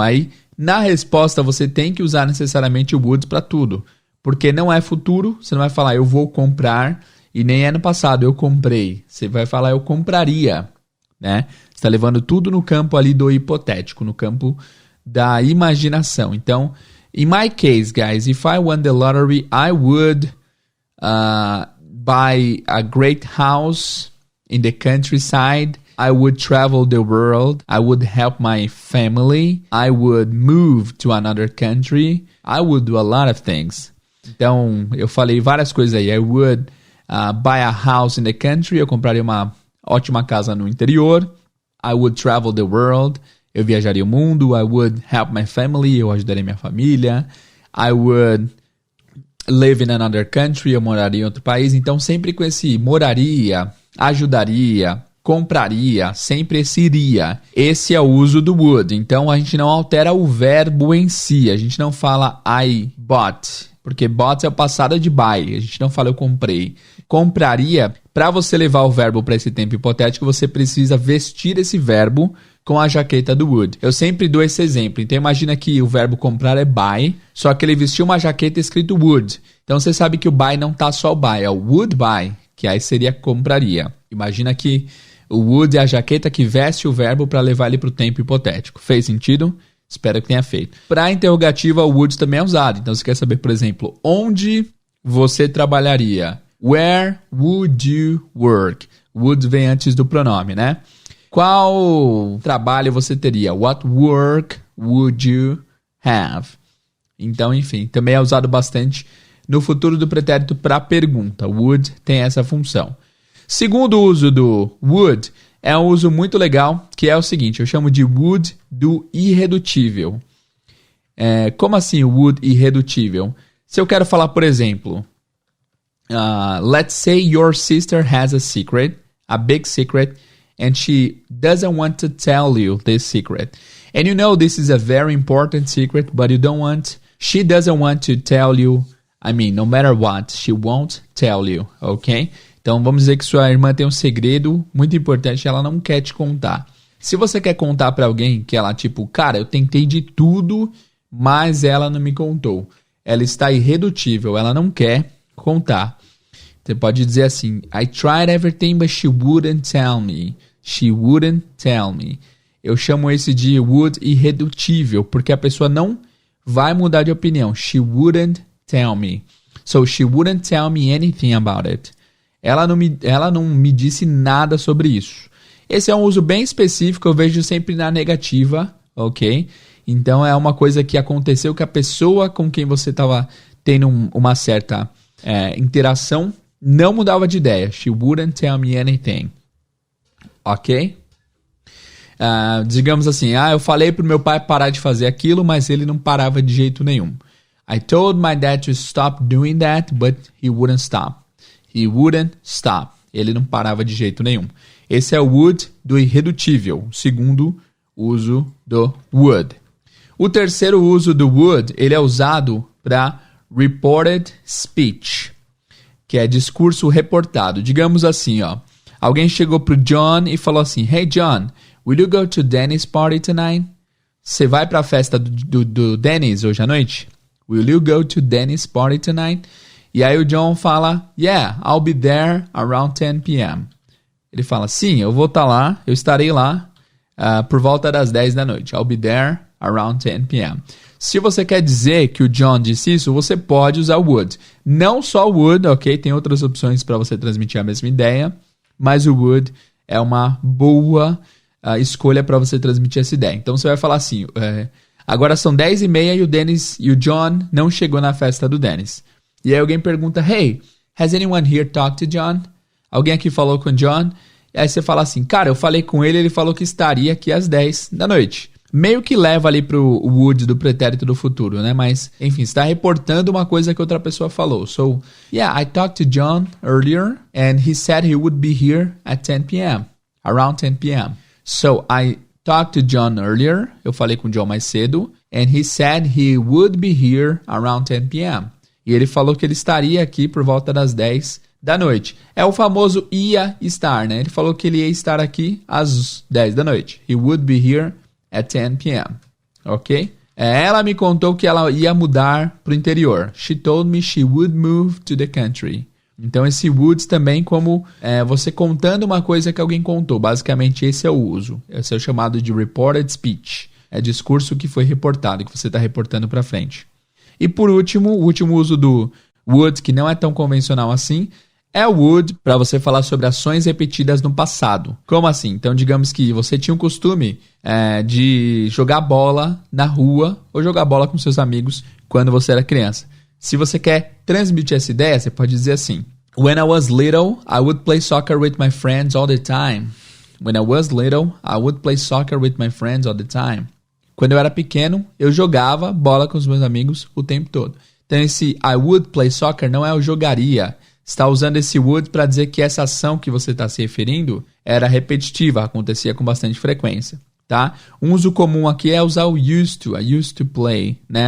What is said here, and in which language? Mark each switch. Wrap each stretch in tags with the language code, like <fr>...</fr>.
<pt>Aí, na resposta, você tem que usar necessariamente o would para tudo. Porque não é futuro, você não vai falar eu vou comprar, e nem é no passado, eu comprei. Você vai falar eu compraria, né? Você está levando tudo no campo ali do hipotético, no campo da imaginação. Então,</pt> <en>in my case, guys, if I won the lottery, I would buy a great house in the countryside. I would travel the world. I would help my family. I would move to another country. I would do a lot of things.</en> <pt>Então, eu falei várias coisas aí.</pt> <en>I would buy a house in the country.</en> <pt>Eu compraria uma ótima casa no interior.</pt> <en>I would travel the world.</en> <pt>Eu viajaria o mundo.</pt> <en>I would help my family.</en> <pt>Eu ajudaria minha família.</pt> <en>I would live in another country.</en> <pt>Eu moraria em outro país. Então, sempre com esse moraria, ajudaria, compraria, sempre esse iria. Esse é o uso do would. Então, a gente não altera o verbo em si. A gente não fala</pt> <en>I bought.</en> <pt>Porque bought é o passado de buy. A gente não fala eu comprei. Compraria, para você levar o verbo para esse tempo hipotético, você precisa vestir esse verbo com a jaqueta do would. Eu sempre dou esse exemplo. Então imagina que o verbo comprar é buy, só que ele vestiu uma jaqueta escrito would. Então você sabe que o buy não tá só o buy, é o would buy, que aí seria compraria. Imagina que o would é a jaqueta que veste o verbo para levar ele para o tempo hipotético. Fez sentido? Espero que tenha feito. Para a interrogativa, o would também é usado. Então você quer saber, por exemplo, onde você trabalharia?</pt> <en>Where would you work?</en> <pt>Would vem antes do pronome, né? Qual trabalho você teria?</pt> <en>What work would you have?</en> <pt>Então, enfim, também é usado bastante no futuro do pretérito para pergunta. Would tem essa função. Segundo uso do would é um uso muito legal, que é o seguinte, eu chamo de would do irredutível. Como assim o would irredutível? Se eu quero falar, por exemplo,</pt> <en>let's say your sister has a secret, a big secret, and she doesn't want to tell you this secret. And you know this is a very important secret, but she doesn't want to tell you, no matter what, she won't tell you, ok?</en> <pt>Então vamos dizer que sua irmã tem um segredo muito importante e ela não quer te contar. Se você quer contar pra alguém que ela cara, eu tentei de tudo, mas ela não me contou. Ela está irredutível, ela não quer contar. Você pode dizer assim,</pt> <en>I tried everything, but she wouldn't tell me. She wouldn't tell me.</en> <pt>Eu chamo esse de would irredutível, porque a pessoa não vai mudar de opinião.</pt> <en>She wouldn't tell me. So she wouldn't tell me anything about it.</en> <pt>Ela não me disse nada sobre isso. Esse é um uso bem específico, eu vejo sempre na negativa, ok? Então é uma coisa que aconteceu que a pessoa com quem você estava tendo uma certa interação não mudava de ideia.</pt> <en>She wouldn't tell me anything. Ok?</en> <pt>Digamos assim, eu falei pro meu pai parar de fazer aquilo, mas ele não parava de jeito nenhum.</pt> <en>I told my dad to stop doing that, but he wouldn't stop. He wouldn't stop.</en> <pt>Ele não parava de jeito nenhum. Esse é o would do irredutível, segundo uso do would. O terceiro uso do would, ele é usado para reported speech, que é discurso reportado. Digamos assim, alguém chegou pro John e falou assim,</pt> <en>Hey John, will you go to Danny's party tonight?</en> <pt>você vai pra festa do Dennis hoje à noite?</pt> <en>Will you go to Dennis' party tonight?</en> <pt>E aí o John fala,</pt> <en>yeah, I'll be there around 10 p.m.</en> <pt>Ele fala, sim, eu vou estar lá, eu estarei lá por volta das 10 da noite.</pt> <en>I'll be there around 10 p.m.</en> <pt>Se você quer dizer que o John disse isso, você pode usar would. Não só would, ok? Tem outras opções para você transmitir a mesma ideia, mas o would é uma boa escolha para você transmitir essa ideia. Então você vai falar assim, agora são 10h30 e o Dennis e o John não chegou na festa do Dennis. E aí alguém pergunta,</pt> <en>hey, has anyone here talked to John?</en> <pt>Alguém aqui falou com o John? E aí você fala assim, cara, eu falei com ele, ele falou que estaria aqui às 10 da noite. Meio que leva ali pro would do pretérito do futuro, né? Mas, enfim, está reportando uma coisa que outra pessoa falou.</pt> <en>So, yeah, I talked to John earlier and he said he would be here at 10 p.m. Around 10 p.m. So, I talked to John earlier.</en> <pt>Eu falei com o John mais cedo.</pt> <en>And he said he would be here around 10 p.m.</en> <pt>E ele falou que ele estaria aqui por volta das 10 da noite. É o famoso ia estar, né? Ele falou que ele ia estar aqui às 10 da noite.</pt> <en>He would be here at 10 p.m. Ok?</en> <pt>Ela me contou que ela ia mudar para o interior.</pt> <en>She told me she would move to the country.</en> <pt>Então esse would também como você contando uma coisa que alguém contou. Basicamente esse é o uso. Esse é o chamado de reported speech. É discurso que foi reportado, que você está reportando para frente. E por último, o último uso do would, que não é tão convencional assim, é o would para você falar sobre ações repetidas no passado. Como assim? Então, digamos que você tinha o costume de jogar bola na rua ou jogar bola com seus amigos quando você era criança. Se você quer transmitir essa ideia, você pode dizer assim,</pt> <en>When I was little, I would play soccer with my friends all the time. When I was little, I would play soccer with my friends all the time.</en> <pt>Quando eu era pequeno, eu jogava bola com os meus amigos o tempo todo. Então, esse</pt> <en>I would play soccer</en> <pt>não é o jogaria. Está usando esse would para dizer que essa ação que você está se referindo era repetitiva, acontecia com bastante frequência, tá? Um uso comum aqui é usar o used to,</pt> <en>I used to play,</en> <pt>né?</pt>